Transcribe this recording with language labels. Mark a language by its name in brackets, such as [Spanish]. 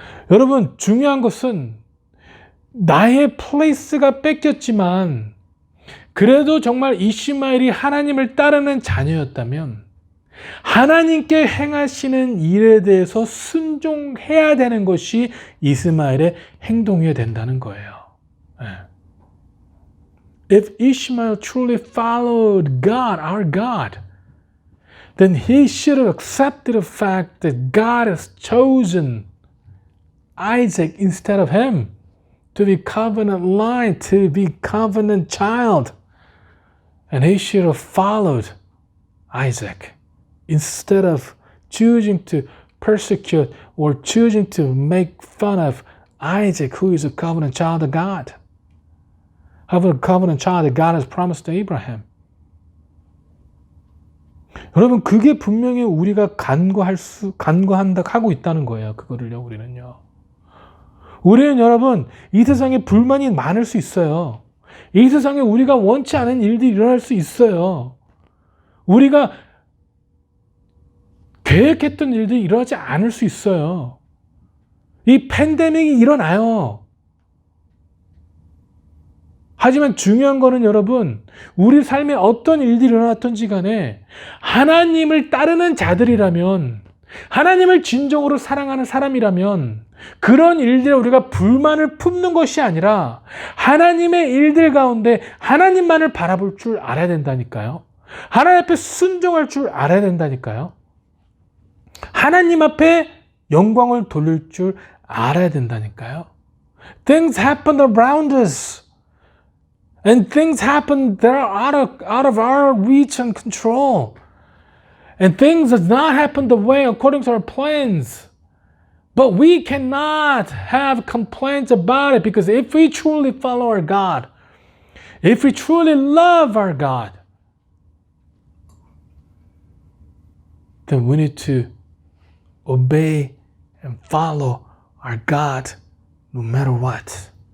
[Korean] 여러분 중요한 것은 나의 플레이스가 뺏겼지만 그래도 정말 이시마엘이 하나님을 따르는 자녀였다면 하나님께 행하시는 일에 대해서 순종해야 되는 것이 이스마엘의 행동이어야 된다는 거예요. [English] If Ishmael truly followed God, our God, then he should have accepted the fact that God has chosen Isaac instead of him to be covenant line, to be covenant child. And he should have followed Isaac instead of choosing to persecute or choosing to make fun of Isaac, who is a covenant child of God. Of a covenant child that God has promised to Abraham. [Korean] 여러분 그게 분명히 우리가 간과한다 하고 있다는 거예요. 그거를요 우리는요. 우리는 여러분 이 세상에 불만이 많을 수 있어요. 이 세상에 우리가 원치 않은 일들이 일어날 수 있어요. 우리가 계획했던 일들이 일어나지 않을 수 있어요. 이 팬데믹이 일어나요. 하지만 중요한 거는 여러분 우리 삶에 어떤 일들이 일어났던지 간에 하나님을 따르는 자들이라면, 하나님을 진정으로 사랑하는 사람이라면 그런 일들에 우리가 불만을 품는 것이 아니라 하나님의 일들 가운데 하나님만을 바라볼 줄 알아야 된다니까요. 하나님 앞에 순종할 줄 알아야 된다니까요. 하나님 앞에 영광을 돌릴 줄 알아야 된다니까요. [English] Things happen around us. And things happen that are out of our reach and control. And things does not happen the way according to our plans. But we cannot have complaints about it, because if we truly follow our God, if we truly love our God, then we need to obey and follow our God no matter what.